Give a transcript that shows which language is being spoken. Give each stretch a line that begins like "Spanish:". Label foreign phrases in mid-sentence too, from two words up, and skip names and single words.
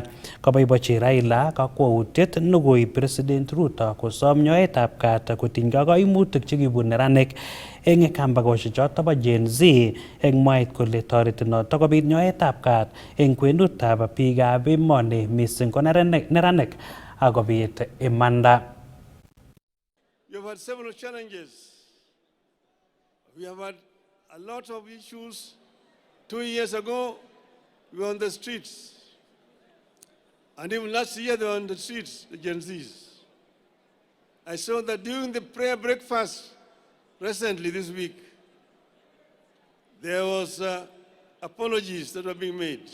Kalenjin: Kaboibochi Raila kakwautiet nekoi President Ruto kosom nyoetab kat kotinygei ak kaimutik chekibun neranik eng kambakoshek chotok bo Gen Z eng mwaet kole toreti notok kobit nyoetab kat eng kwenutab biikab emoni mising ko neranik akobit imanda.
English: You've had several challenges. We have had a lot of issues. 2 years ago, we were on the streets. And even last year, they were on the streets, the Gen Zs. I saw that during the prayer breakfast recently this week, there was apologies that were being made.